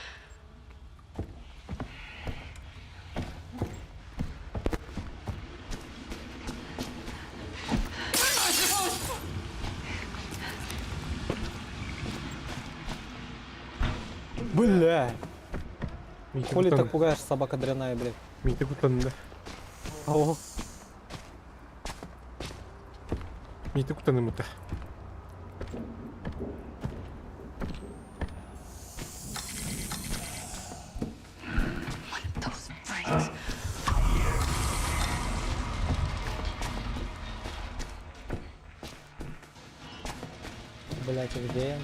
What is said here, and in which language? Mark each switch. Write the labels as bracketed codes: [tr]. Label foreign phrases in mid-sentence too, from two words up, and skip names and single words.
[ru] Бля. Митя Хули так Кутан. пугаешь, собака дряная, блядь. Митя Кутан, да. Ого. Митя Кутан ему-то. [en] Those freaks. [ru] Блядь, где я?